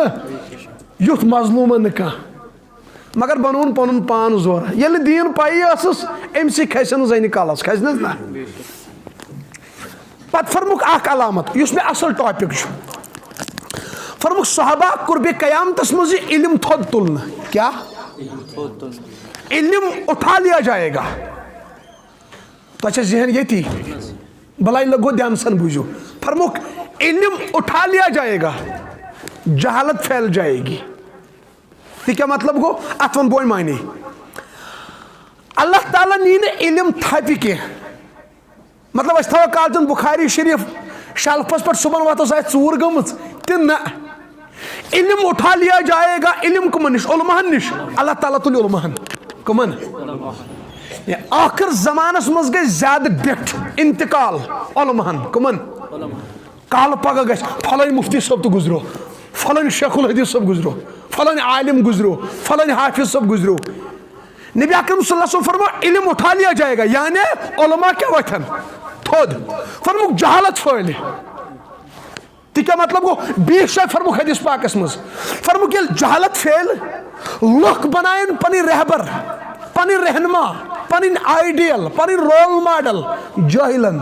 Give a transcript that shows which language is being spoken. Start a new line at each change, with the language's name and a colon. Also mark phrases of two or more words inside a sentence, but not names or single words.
Kashmiri: یُتھ مظلوٗمن نہٕ کانٛہہ مگر بنووُن پنُن پان زورٕ. ییٚلہِ نہٕ دیٖن پایی ٲسٕس أمسٕے کھسہِ نہٕ زنہِ کلس کھسہِ نہ حظ نہ. پتہٕ فرموُکھ اکھ علامت یُس مےٚ اصل ٹاپک چھُ. فرموُکھ صحابہ قربِ قیامتس منٛز یہِ علم تھوٚد تُلنہٕ.
Urdu: کیا علم اٹھا لیا جائے گا.
Kashmiri: تۄہہِ چھا ذہن ییٚتی بلاے لگو دھیان سان بوٗزِو.
Urdu: فرموُکھ علم اٹھا لیا جائے گا جہالت پھیل جائے گی.
Kashmiri: یہ کیا مطلب گو اتھ ون بوٚڑ معنی. اللہ تعالیٰ نی نہٕ علم تھپہِ کینٛہہ. مطلب أسۍ تھاوو کالچن بخاری شریف شلفس پٮ۪ٹھ صبحن وقتس آسہِ ژوٗر گٔمٕژ تہِ نہ.
Urdu: علم اٹھا لیا جائے گا.
Kashmiri: علم کمن نش علماہن نش. اللہ تعالیٰ تُلہِ علماہن. کمن آخر زمانس منٛز گژھِ زیادٕ ڈیٹھ انتقال علماہن. کمن کالہٕ پگہہ گژھِ فلٲنۍ مفتی صٲب تہِ گُزریو فلٲنۍ شیخ الحدیث صٲب گُزریو فلٲنۍ عالم گُزریو فلٲنۍ حافظ صٲب گُزریو. نبی اکرم
Arabic: صلی اللہ علیہ وسلم
Kashmiri: فرمو
Urdu: علم اٹھا لیا جائے گا
Kashmiri: یعنی علماء کیا وتھن تھوٚد. فرموُکھ جہالت پھٲلہِ. تہِ کیٛاہ مطلب گوٚو بیٚیہِ جایہِ فرموُکھ حدیث پاکس منٛز. فرموُکھ ییٚلہِ جہالت پھیلہِ لُکھ بناون پنٕنۍ رہبر پنٕنۍ رہنما پنٕنۍ آیڈیل پنٕنۍ
English: role model
Kashmiri: جٲہلن.